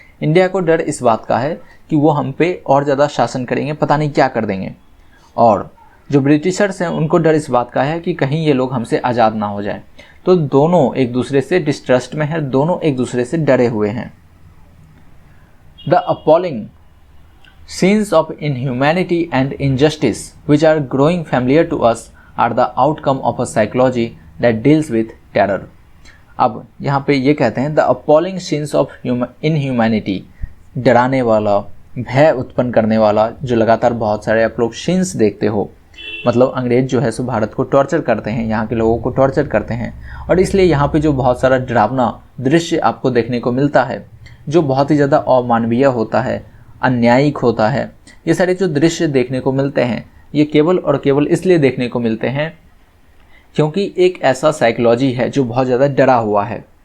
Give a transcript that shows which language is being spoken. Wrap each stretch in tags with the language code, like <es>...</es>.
<hi>India को डर इस बात का है कि वो हम पे और ज़्यादा शासन करेंगे, पता नहीं क्या कर देंगे, और जो ब्रिटिशर्स हैं उनको डर इस बात का है कि कहीं ये लोग हमसे आज़ाद ना हो जाए। तो दोनों एक दूसरे से डिस्ट्रस्ट में हैं, दोनों एक दूसरे से डरे हुए हैं।</hi> <en>The appalling scenes of inhumanity and injustice which are growing familiar to us are the outcome of a psychology that deals with terror।</en> <hi>अब यहाँ पे ये कहते हैं</hi> <en>the appalling scenes of inhumanity,</en> <hi>डराने वाला, भय उत्पन्न करने वाला, जो लगातार बहुत सारे आप लोग सीन्स देखते हो, मतलब अंग्रेज जो है सो भारत को टॉर्चर करते हैं, यहाँ के लोगों को टॉर्चर करते हैं, और इसलिए यहाँ पे जो बहुत सारा डरावना दृश्य आपको देखने को मिलता है जो बहुत ही ज़्यादा अमानवीय होता है, अन्यायिक होता है, ये सारे जो दृश्य देखने को मिलते हैं ये केवल और केवल इसलिए देखने को मिलते हैं क्योंकि एक ऐसा साइकोलॉजी है जो बहुत ज़्यादा डरा हुआ है।</hi>